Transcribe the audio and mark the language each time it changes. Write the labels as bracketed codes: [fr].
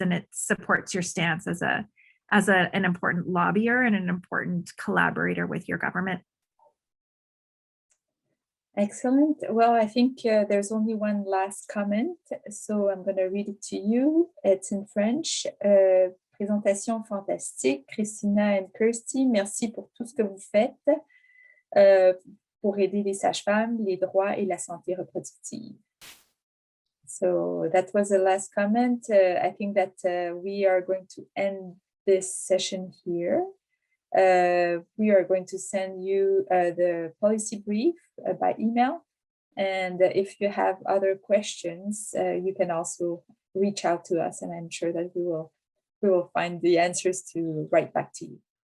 [en] And it supports your stance as an important lobbyer and an important collaborator with your government. Excellent. Well, I think there's only one last comment, so I'm going to read it to you. It's in French. [fr] Présentation fantastique, [en] Cristna and Kirsty. [fr] Merci pour tout ce que vous faites pour aider les sages-femmes, les droits et la santé reproductive. [en] So that was the last comment. I think that we are going to end this session here. We are going to send you the policy brief by email. And if you have other questions, you can also reach out to us, and I'm sure that we will find the answers to write back to you.